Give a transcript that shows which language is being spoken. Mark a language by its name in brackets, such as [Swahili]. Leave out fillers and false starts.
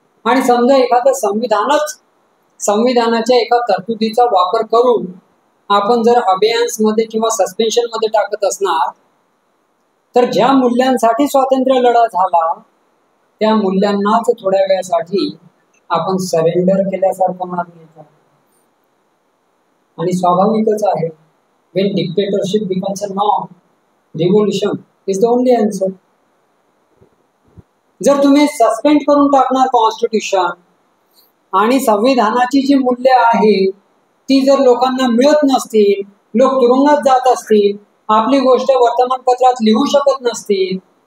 [Marathi] आणि समजा एखादं संविधानाच्या एका तरतुदीचा वापर करून आपण जर अबेयन्स मध्ये किंवा सस्पेन्शन मध्ये टाकत असणार, तर ज्या मूल्यांसाठी स्वातंत्र्य लढा झाला त्या मूल्यांनाच थोड्या वेळासाठी आपण सरेंडर केल्यासारखं मानलं. आणि स्वाभाविकच आहे, [English] when dictatorship becomes a norm, revolution is the only answer. [Marathi] जर तुम्ही सस्पेंड करून टाकणार कॉन्स्टिट्यूशन आणि संविधानाची जी मूल्य आहे ती जर लोकांना मिळत नसतील, लोक तुरुंगात जात असतील, आपली गोष्ट वर्तमानपत्रात लिहू शकत नसतील